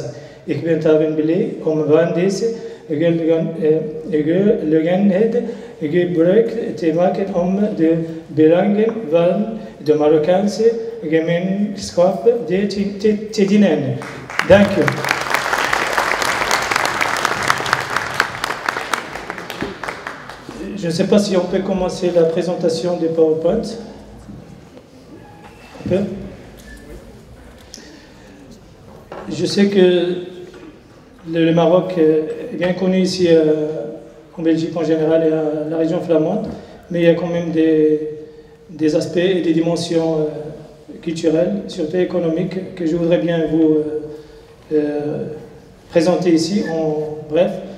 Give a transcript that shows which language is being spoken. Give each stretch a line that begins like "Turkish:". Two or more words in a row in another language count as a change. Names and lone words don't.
Dutch: Ik ben daarin blij om van deze gelegenheid gebruik te maken om de belangen van de Marokkaanse gemeenschap te dienen. Dank u.
French: Je ne sais pas si on peut commencer la présentation du PowerPoint. On peut? Je sais que le Maroc est bien connu ici en Belgique en général et à la région flamande, mais il y a quand même des aspects et des dimensions culturelles, surtout économiques, que je voudrais bien vous présenter ici en bref.